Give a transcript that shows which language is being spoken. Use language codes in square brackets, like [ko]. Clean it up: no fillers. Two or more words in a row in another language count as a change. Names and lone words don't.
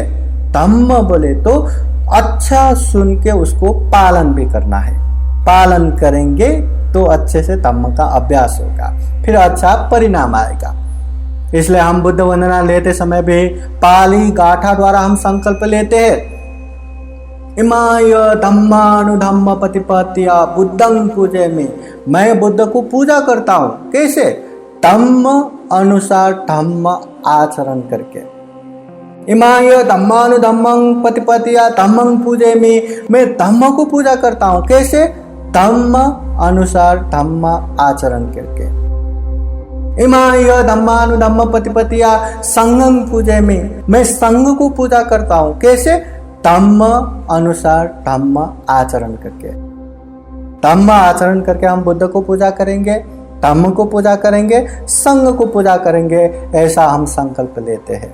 [hi] धम्म बोले तो अच्छा सुन के उसको पालन भी करना है। पालन करेंगे तो अच्छे से धम्म का अभ्यास होगा, फिर अच्छा परिणाम आएगा। इसलिए हम बुद्ध वंदना लेते समय भी पाली गाथा द्वारा हम संकल्प लेते हैं, [pi] इमाय धम्मानुधम्म प्रतिपत्तिया बुद्धं पूजे में। [hi] मैं बुद्ध को पूजा करता हूँ, कैसे? धम्म अनुसार धम्म आचरण करके। [pi] इमाय धम्मानुधम्मं प्रतिपत्तिया धम्मं पूजे में, [hi] मैं धम्म को पूजा करता हूँ, कैसे? धम्म अनुसार धम्म आचरण करके। [pi] इमाय धम्मानुधम्म प्रतिपत्तिया संघं पूजे में, [hi] मैं संघ को पूजा करता हूँ, कैसे? धम्म अनुसार धम्म आचरण करके। धम्म आचरण करके हम बुद्ध को पूजा करेंगे, धम्म को पूजा करेंगे, संघ को पूजा करेंगे, ऐसा हम संकल्प लेते हैं।